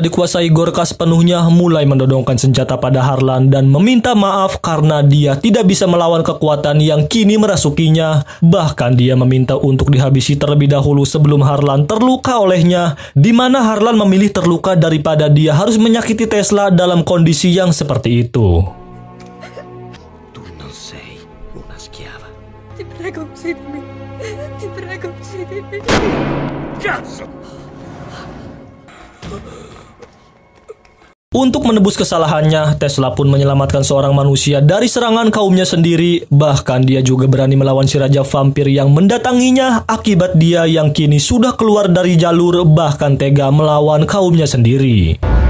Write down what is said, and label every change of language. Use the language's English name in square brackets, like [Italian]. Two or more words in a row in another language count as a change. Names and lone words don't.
[Indonesian] dikuasai Gorka sepenuhnya mulai mendodongkan senjata pada Harlan dan meminta maaf karena dia tidak bisa melawan kekuatan yang kini merasukinya. Bahkan dia meminta untuk dihabisi terlebih dahulu sebelum Harlan terluka olehnya, di mana Harlan memilih terluka daripada dia harus menyakiti Tesla dalam kondisi yang seperti itu. [Italian] Tu non sei una schiava. Ti prego, uccidimi. Ti prego, uccidimi. Cazzo! [Indonesian] Untuk menebus kesalahannya, Tesla pun menyelamatkan seorang manusia dari serangan kaumnya sendiri. Bahkan dia juga berani melawan si Raja Vampir yang mendatanginya akibat dia yang kini sudah keluar dari jalur, bahkan tega melawan kaumnya sendiri.